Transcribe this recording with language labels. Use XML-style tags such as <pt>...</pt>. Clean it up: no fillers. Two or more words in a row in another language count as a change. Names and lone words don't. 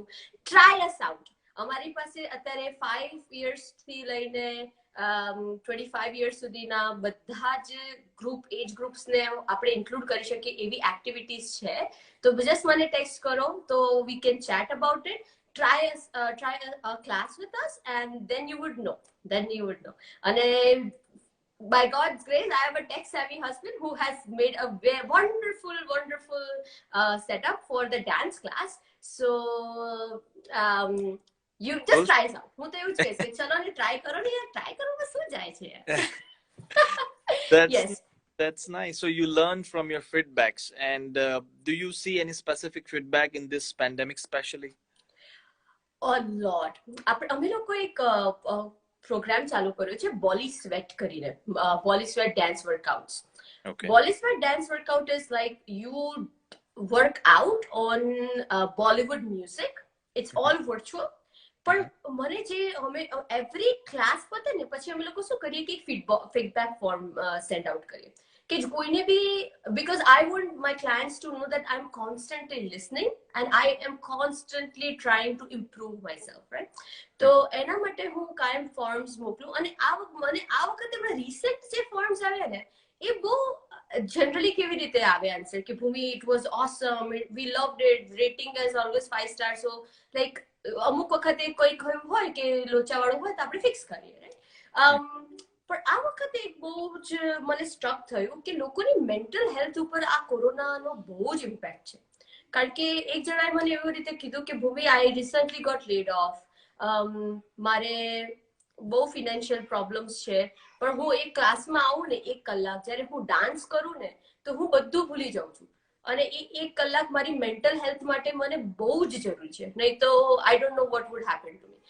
<en>Try us out.</en> <gu>અમારી પાસે અત્યારે 5 years થી લઈને 25 years સુધીના બધા જ</gu> <en>age groups</en> <gu>આપણે ઇન્ક્લુડ કરી શકીએ એવી એક્ટિવિટીઝ છે. તો જસ્ટ મને ટેક્સ્ટ કરો તો</gu> <en>we can chat about it. Try a class with us, and then you would know. And by God's grace, I have a tech-savvy husband who has made a wonderful setup for the dance class. So you just try it out.</en> <gu>હું તો એવું જ કહીશ કે ચલો ને ટ્રાય કરો ને યાર, ટ્રાય કરવામાં શું જાય છે યાર.</gu> <en>Yes. That's nice. So you learn from your feedbacks, and do you see any specific feedback in this pandemic especially? A lot.</en> <gu>અમે લોકો એક પ્રોગ્રામ ચાલુ કર્યો છે બોલી સ્વેટ કરીને, બોલી સ્વેટ</gu> <en>dance workouts. Okay. Bolly sweat dance workout is like you work out on Bollywood music. It's all virtual.</en> <gu>પણ મને જે અમે</gu> <en>every class</en> <gu>પતે ને પછી અમે લોકો શું કરીએ કે</gu> <en>feedback form send out</en> <gu>કરીએ કે કોઈને બી</gu> <en>because I want my clients to know that I'm constantly listening and I am constantly trying to improve myself, right?</en> <gu>તો એના માટે હું કાયમ ફોર્મ્સ મોકલું અને મને આ વખતે રિસેન્ટ જે ફોર્મ્સ આવ્યા ને એ બહુ generally કેવી રીતે આવે આન્સર કે ભૂમિ</gu> <en>it was awesome, we loved it, rating is always 5 stars. So like</en> <gu>અમુક વખતે કોઈ કહ્યું હોય કે લોચાવાળું હોય તો આપણે ફિક્સ કરીએ, રાઈટ? પણ આ વખતે એક બહુ જ મને સ્ટ્રક થયું કે લોકોની</gu> <en>mental health</en> <gu>ઉપર આ કોરોનાનો બહુ જ ઇમ્પેક્ટ છે. કારણ કે એક જણાએ મને એવી રીતે કીધું કે ભૂમિ</gu> <en>I recently got laid off,</en> <gu>મારે બહુ</gu> <en>financial problems</en> <gu>છે, પણ હું એક ક્લાસમાં આવું ને 1 કલાક જ્યારે હું ડાન્સ કરું ને તો હું બધું ભૂલી જાઉં છું અને એ 1 કલાક મારી</gu> <en>mental health</en> <gu>માટે મને બહુ જ જરૂરી છે, નહીં તો</gu> <en>I don't know what would happen to me.</en>